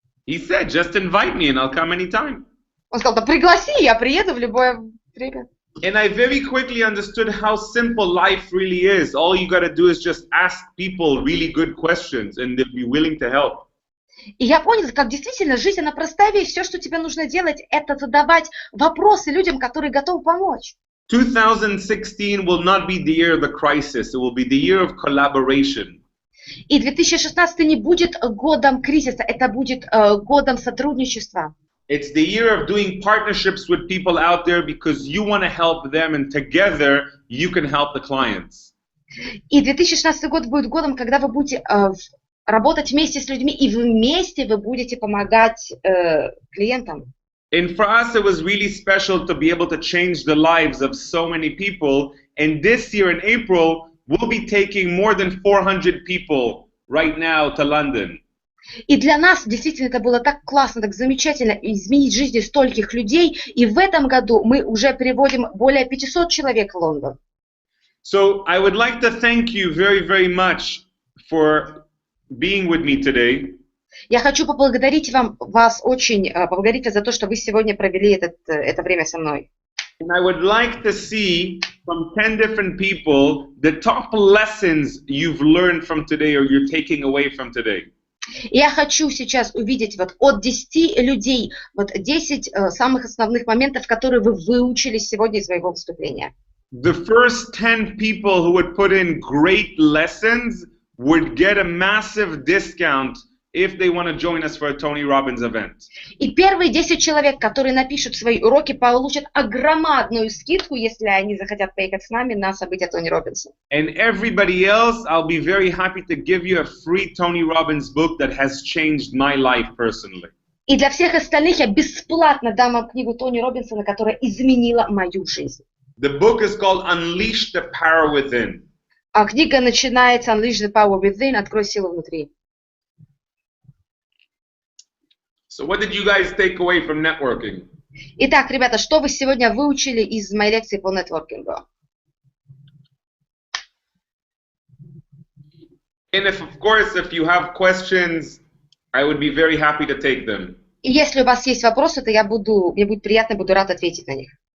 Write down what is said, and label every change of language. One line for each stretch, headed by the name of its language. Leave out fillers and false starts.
English: He said, just invite me and I'll come anytime.
Russian: Он сказал, да пригласи, я приеду в любое время.
English: And I very quickly understood how simple life really is. All you got to do is just ask people really good questions and they'll be willing to help.
Russian: И я понял, как действительно жизнь, она простая вещь. Все, что тебе нужно делать, это задавать вопросы людям, которые готовы помочь.
English: 2016 will not be the year of the crisis. It will be the year of collaboration.
Russian: И 2016 не будет годом кризиса, это будет годом сотрудничества.
English: It's the year of doing partnerships with people out there because you want to help them and together you can help the clients.
Russian: И 2016 год будет годом, когда вы будете работать вместе с людьми, и вместе вы будете помогать клиентам.
English: And for us, it was really special to be able to change the lives of so many people. And this year in April, we'll be taking more than 400 people right now to London.
Russian: И для нас действительно это было так классно, так замечательно изменить жизни стольких людей. И в этом году мы уже переводим более 500 человек в Лондон.
English: So I would like to thank you very, very much for being with me today.
Russian: Я хочу поблагодарить вас очень, поблагодарить вас за то, что вы сегодня провели это время со мной.
English: And I would like to see from 10 different people the top lessons you've learned from today or you're taking away from today.
Russian: Я хочу сейчас увидеть вот от 10 людей, вот 10 самых основных моментов, которые вы выучили сегодня из моего выступления.
English: The first 10 people who would put in great lessons would get a massive discount if they want to join us for a Tony Robbins event.
Russian: И первые 10 человек, которые напишут свои уроки, получат огромную скидку, если они захотят поехать с нами на событие Тони Робинса.
English: And everybody else, I'll be very happy to give you a free Tony Robbins book that has changed my life personally.
Russian: И для всех остальных я бесплатно дам вам книгу Тони Робинсона, которая изменила мою жизнь.
English: The book is called Unleash the Power Within.
Russian: А книга начинается Unleash the Power Within, открой силу внутри.
English: So what did you guys take away from networking?
Russian: Итак, ребята, что вы сегодня выучили из моей лекции по нетворкингу?
English: And of course, if you have questions, I would be very happy to take them.
Russian: И если у вас есть вопросы, то мне будет приятно, буду рад ответить на них.